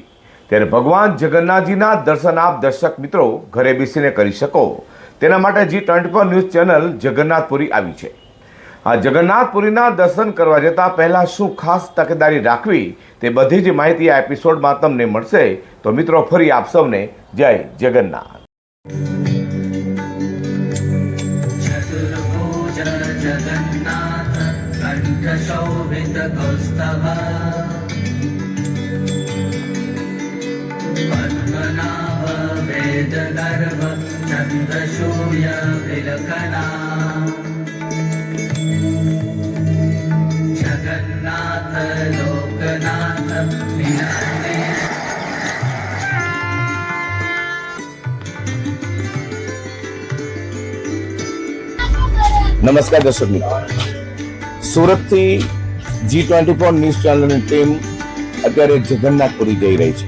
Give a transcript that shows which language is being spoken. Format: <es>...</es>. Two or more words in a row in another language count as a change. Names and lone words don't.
<gu>ત્યારે ભગવાન જગન્નાથજીના દર્શન આપ દર્શક મિત્રો ઘરે બેસીને કરી શકો તેના માટે G24 ન્યૂઝ ચેનલ જગન્નાથપુરી આવી છે। આ જગન્નાથપુરીના દર્શન કરવા જતાં પહેલાં શું ખાસ તકેદારી રાખવી તે બધી જ માહિતી આ એપિસોડમાં તમને મળશે। તો મિત્રો ફરી આપ સૌને જય જગન્નાથ।</gu> <sa>जगन्नाथ कंठ शोभित कौस्तभ पद्मनाभ वेद गर्भ चंद्र सूर्य विलखना जगन्नाथ लोकनाथ विनाने।</sa> <gu>નમસ્કાર દર્શક મિત્રો, સુરતથી G24 ન્યૂઝ ચેનલની ટીમ અત્યારે જગન્નાથપુરી જઈ રહી છે।</gu>